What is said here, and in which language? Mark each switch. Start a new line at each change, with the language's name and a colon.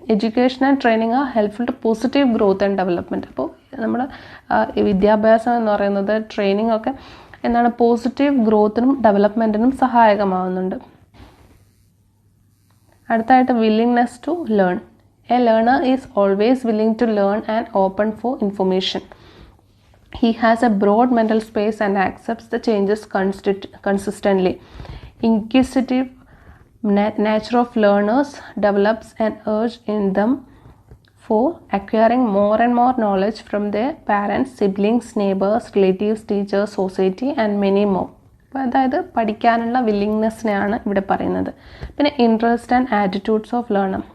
English: Education and training are helpful to positive growth and development.
Malayalam: അപ്പോൾ നമ്മുടെ വിദ്യാഭ്യാസം എന്ന് പറയുന്നത്, ട്രെയിനിങ് ഒക്കെ എന്താണ്, പോസിറ്റീവ് ഗ്രോത്തിനും ഡെവലപ്മെൻറ്റിനും സഹായകമാവുന്നുണ്ട്. അടുത്തായിട്ട്
English: Willingness to learn. A learner is always willing to learn and open for information. He has a broad mental space and accepts the changes consistently. Inquisitive nature of learners develops an urge in them for acquiring more and more knowledge from their parents, siblings, neighbors, relatives, teachers, society and many more.
Malayalam: അപ്പോൾ അതായത് പഠിക്കാനുള്ള വില്ലിങ്നെസ്സിനെയാണ് ഇവിടെ പറയുന്നത്. പിന്നെ
English: Interest and attitudes of learner.